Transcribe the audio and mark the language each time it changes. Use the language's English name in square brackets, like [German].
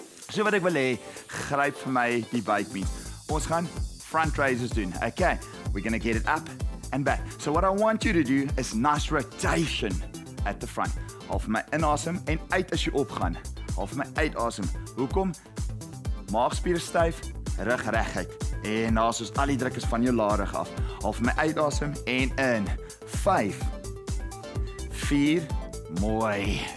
[Afrikaans] So wat ek wil hê, gryp vir my die buikpiens. Ons gaan front raises doen. [English] Okay, we're going to get it up and back. So what I want you to do is nice rotation at the front. [Afrikaans] Al vir my inasem en uit as jy opgaan. Al vir my uitasem. Hoekom? Maagspiere styf, rug reguit. En nou soos al die druk is van jou larig af. Al vir my uitasem en in. 5 4 mooi.